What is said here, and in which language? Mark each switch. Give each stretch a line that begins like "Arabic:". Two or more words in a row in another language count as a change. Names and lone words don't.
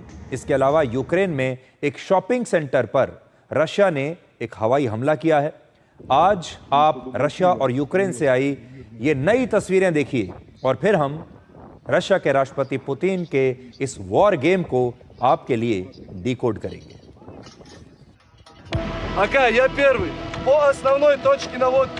Hindi: इसके अलावा यूक्रेन में एक शॉपिंग सेंटर पर रशिया ने एक हवाई हमला किया है। आज आप रशिया और यूक्रेन से आई ये नई तस्वीरें देखिए और फिर हम रशिया के राष्ट्रपति पुतिन के इस
English: war game
Hindi: को आपके लिए डिकोड करेंगे।
Russian: Ака, я первый. По основной точке наводки.